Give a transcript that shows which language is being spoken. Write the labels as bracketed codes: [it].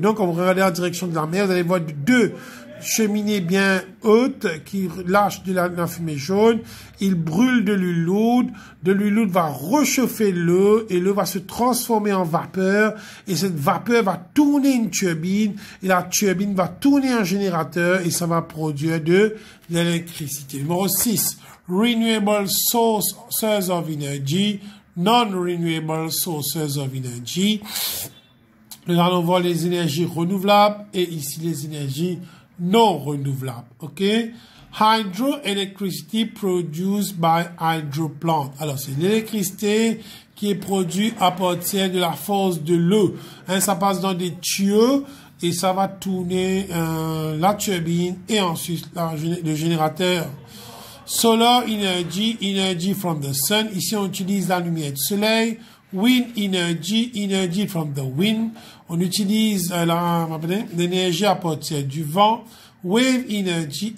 [fr] Donc, quand vous regardez en direction de la mer, vous allez voir deux cheminées bien hautes qui lâchent de la fumée jaune. Ils brûlent de l'huile lourde. De l'huile lourde va réchauffer l'eau et l'eau va se transformer en vapeur. Et cette vapeur va tourner une turbine et la turbine va tourner un générateur et ça va produire de l'électricité. Numéro 6. [en] Renewable sources of energy. Non-renewable sources of energy. [fr] Nous allons voir les énergies renouvelables et ici les énergies non renouvelables. [en] OK? Hydroelectricity produced by hydroplant. [fr] Alors, c'est l'électricité qui est produite à partir de la force de l'eau. Hein, ça passe dans des tuyaux et ça va tourner la turbine et ensuite le générateur. [en] Solar energy, energy from the sun. [fr] Ici, on utilise la lumière du soleil. [en] Wind energy, energy from the wind. [fr] On utilise l'énergie à partir du vent. [en] Wave energy.